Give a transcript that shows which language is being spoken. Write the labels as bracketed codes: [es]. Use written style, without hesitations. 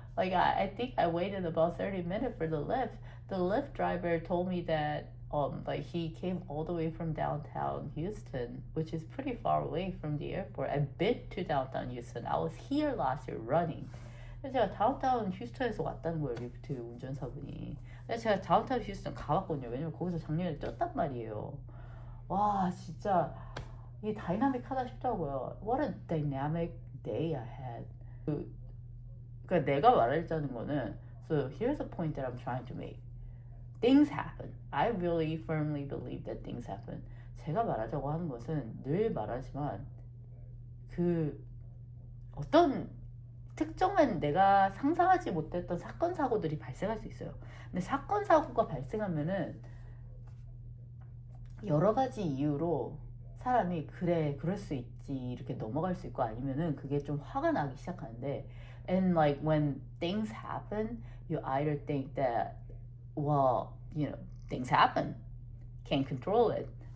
[en] Like I think I waited about 30 minutes for the lift. The Lyft driver told me that like he came all the way from downtown Houston, which is pretty far away from the airport. I've been to downtown Houston. I was here last year running. [ko] 그래서 제가 다운타운 휴스턴에서 왔다는 거예요, 리프트 운전사분이. 근데 제가 다운타운 휴스턴 가봤거든요. 왜냐면 거기서 작년에 떴단 말이에요. 와, 진짜 이게 다이나믹하다 싶더라고요. [en] What a dynamic day I had. [ko] 그러니까 내가 말하자는 거는 [en] so here's the point that I'm trying to make. Things happen. I really firmly believe that things happen. [ko] 제가 말하자고 하는 것은 늘 말하지만 그 어떤 특정한 내가 상상하지 못했던 사건 사고들이 발생할 수 있어요. 근데 사건 사고가 발생하면은 여러 가지 이유로 사람이 그래 그럴 수 있지 이렇게 넘어갈 수 있고 아니면은 그게 좀 화가 나기 시작하는데 [en] and like when things happen you either think that well you know things happen can't control it